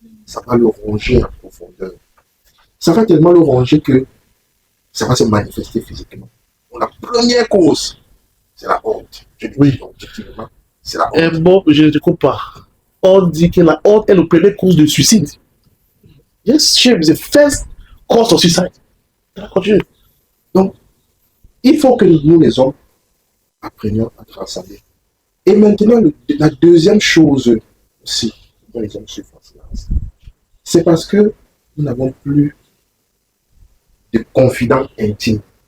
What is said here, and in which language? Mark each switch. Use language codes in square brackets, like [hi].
[fr] Ça va le ronger en profondeur. Ça va tellement le ronger que ça va se manifester physiquement. La première cause, c'est la honte. Je dis oui, objectivement, c'est la honte. Et bon, je ne te coupe pas. On dit que la honte est le premier cause de suicide. [en] Yes, shame is the first cause of suicide. [fr] Continue. Donc, il faut que nous, les hommes, apprenions à transcender. Et maintenant, la deuxième chose aussi, dont les hommes souffrent en silence, c'est parce que nous n'avons plus de confidents intimes.